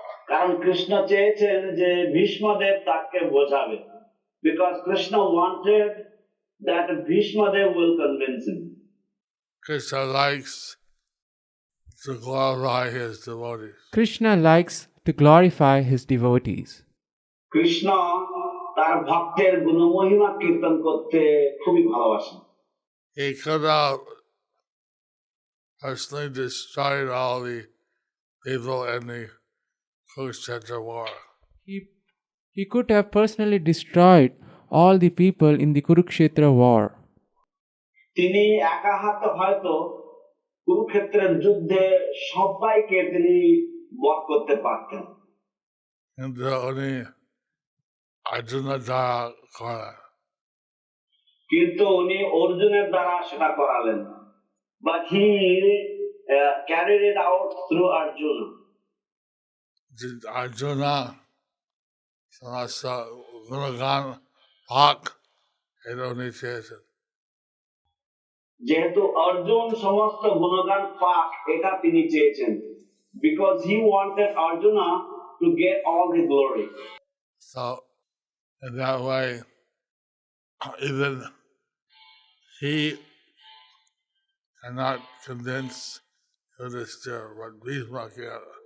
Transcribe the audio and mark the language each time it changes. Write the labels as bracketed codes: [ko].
[bn] কারণ কৃষ্ণ চেয়েছেন যে ভীষ্মদেব তাকে বোঝাবে, [en] because Krishna wanted that Bhishmadev will convince him. Krishna likes to glorify his devotees. Krishna likes to glorify his devotees. [bn] Krishna তার ভক্তের গুণমহিমা কীর্তন করতে খুবই ভালোবাসেন। He could have personally destroyed all the people in the Kurukshetra war. He could have personally destroyed all the people in the Kurukshetra war. তিনি একা হাতে হয়তো কুরুক্ষেত্রের যুদ্ধে সবাইকে তিনি বধ করতে পারতেন, কিন্তু উনি অর্জুনের দ্বারা করেন। কিন্তু উনি অর্জুনের দ্বারা সেটা করালেন। [en] But he carried it out through Arjuna. [bn] Arjuna সমস্ত গুণগান পাক এটা উনি চেয়েছেন। যেহেতু অর্জুন সমস্ত গুণগান পাক এটা তিনি চেয়েছেন, [en] because he wanted Arjuna to get all the glory. So in that way, even he cannot convince Yudhishthira what Bhishma can.